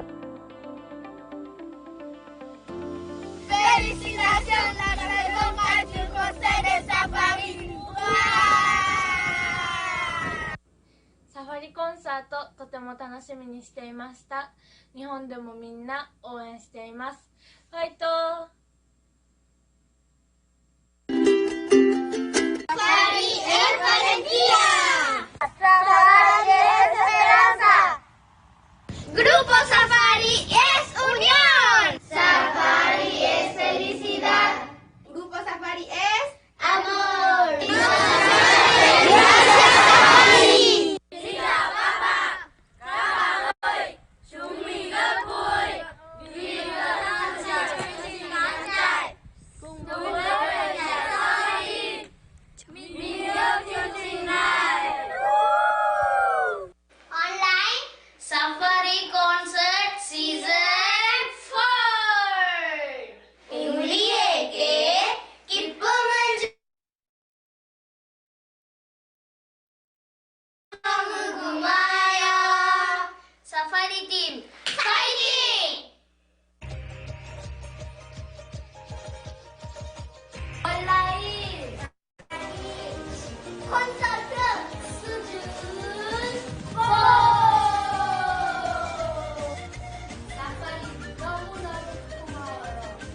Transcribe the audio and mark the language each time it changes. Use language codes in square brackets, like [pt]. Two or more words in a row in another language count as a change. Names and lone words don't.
[ja] Safari コンサートとても楽しみにしていました。日本でもみんな応援しています。 [es] ファイト！Safari es valentía. Safari es esperanza. Grupo Safari es unión. Safari es felicidad. Grupo Safari es amor. Gracias Safari. Sila papa. Kabagoy. Shumigapoi. [ko] Viva Online Safari Concert Season 4 우리에게 기쁨을 너무 고마워요. Safari Team 파이팅! 온라인 콘서트 수준 4 사파리 너무너무 고마워요.